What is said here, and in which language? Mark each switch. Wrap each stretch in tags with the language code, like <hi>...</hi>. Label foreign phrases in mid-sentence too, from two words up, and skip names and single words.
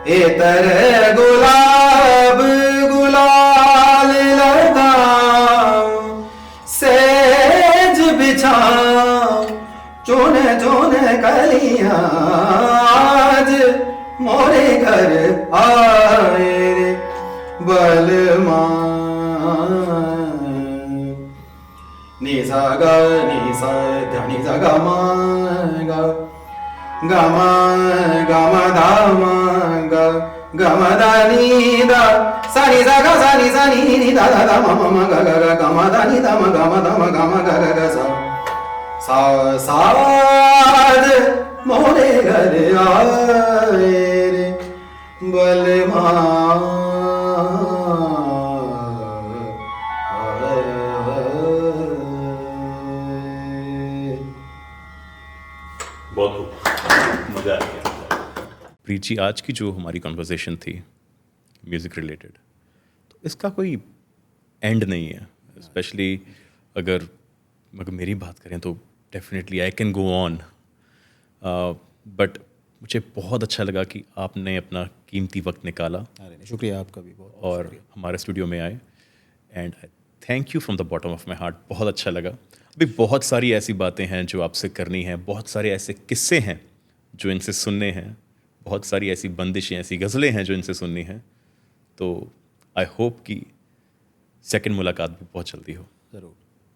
<hi>इतर गुलाब गुलाल लगाऊं, सेज बिछाऊं, चुन चुन कलियां आज मोरे घर आए रे बलमान। निसा ग निसा धनी सा ग म ग ग म धाम ग ग म ध नि द सा नि सा ग सा नि नि द द द म म ग ग ग ग म ध नि द म ग म ध म ग म ग ग ग सा सा साज मोरे घर आए रे बलमान। बहुत खूब, मज़ा आ गया। प्रीत जी, आज की जो हमारी कॉन्वर्सेशन थी</hi> <en>music related,</en> <hi>तो इसका कोई एंड नहीं है। स्पेशली अगर मेरी बात करें तो</hi> <en>definitely I can go on, but</en> <hi>मुझे बहुत अच्छा लगा कि आपने अपना कीमती वक्त निकाला अरे नहीं, शुक्रिया आपका भी, बहुत और शुक्रिया। हमारे स्टूडियो में आए,</hi> <en>And thank you from the bottom of my heart.</en> <hi>बहुत अच्छा लगा। अभी बहुत सारी ऐसी बातें हैं जो आपसे करनी है, बहुत सारे ऐसे किस्से हैं जो इनसे सुनने हैं, बहुत सारी ऐसी बंदिशें, ऐसी गज़लें हैं जो इनसे सुननी हैं। तो</hi> <en>I hope</en> <hi>कि सेकंड मुलाकात भी बहुत जल्दी हो। ज़रूर।</hi>